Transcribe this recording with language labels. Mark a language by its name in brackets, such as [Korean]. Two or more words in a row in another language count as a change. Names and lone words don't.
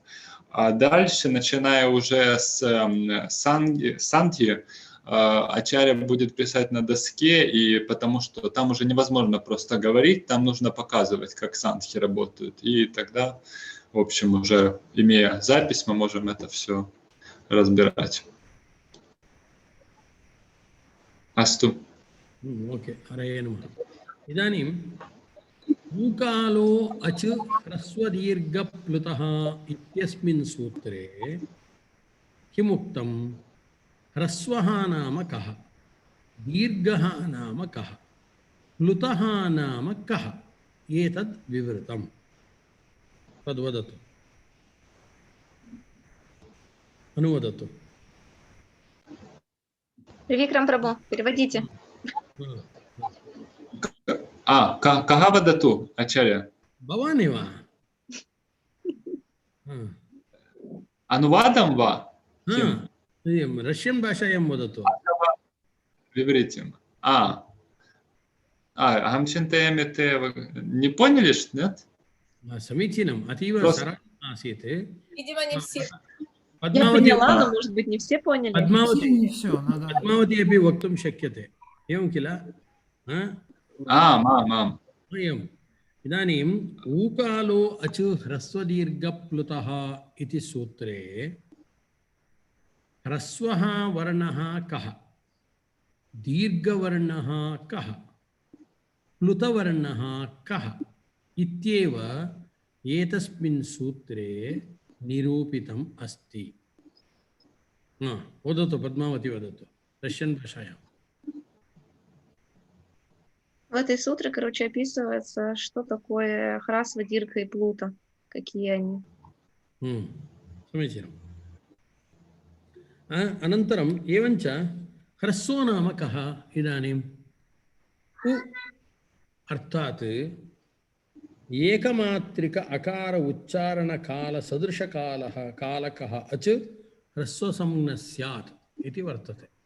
[Russian] А дальше, начиная уже с сандхи, ачарья будет писать на доске, и потому что там уже невозможно просто говорить, там нужно показывать, как сандхи работают. И тогда, в общем, уже имея запись, мы можем это все разбирать. [Sanskrit] Асту. ओके हरये नमः इदानीं ऊकालो अच् ह्रस्वदीर्घप्लुतः इत्यस्मिन् सूत्रे किमुक्तं ह्रस्वः नाम कः दीर्घः नाम कः प्लुतः नाम कः एतद् विवृतं तद्वदतु अनुवदतु [Russian] Тривикрам Прабhu, переводите. [Sanskrit] कः वदतु, आचार्य? भवानेव अनुवादं वा? रष्यन् भाषायां वदतु विवृतिम्। अहं चिन्तयामि [Russian] те не поняли, что нет? [Sanskrit] समीचीनम् अतीव [Russian] Просто- [Sanskrit] सरलम् आसीत् [Russian] Видимо, не все. Я पद्मावती поняла, но, может быть, не все поняли. पद्मावती Не все, надо. [Sanskrit] पद्मावती अपि वक्तुं शक्यते एवं किल Мам. एवम् इदानीम् ऊकालो अच् ह्रस्वदीर्घप्लुतः इति सूत्रे ह्रस्वः वर्णः कः दीर्घवर्णः कः प्लुतवर्णः कः इत्येव एतस्मिन् सूत्रे निरूपितम् अस्ति वदतु पद्मावती वदतु रष्यन् भाषायां [Russian] В этой сутре, короче, описывается, что такое Храсва, Дирка и Плута. Какие они. [Sanskrit] समीचीनम् अनन्तरम् एवञ्च ह्रस्वो नाम कः इदानीम् उ अर्थात् एकमात्रिक अकार उच्चारणकालसदृशकालः कालकः अच् ह्रस्वसंज्ञः स्यात् इति वर्तते